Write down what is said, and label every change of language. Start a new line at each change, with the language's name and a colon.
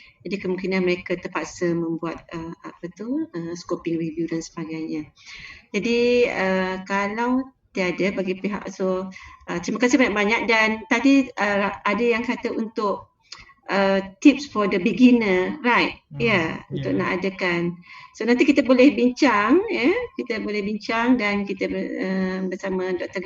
Malay: Jadi kemungkinan mereka terpaksa membuat scoping review dan sebagainya. Jadi kalau tiada bagi pihak, so terima kasih banyak-banyak. Dan tadi ada yang kata untuk
English: tips for the beginner, right?
Malay: Untuk nak adakan. So nanti kita boleh bincang, kita boleh bincang dan kita bersama Dr.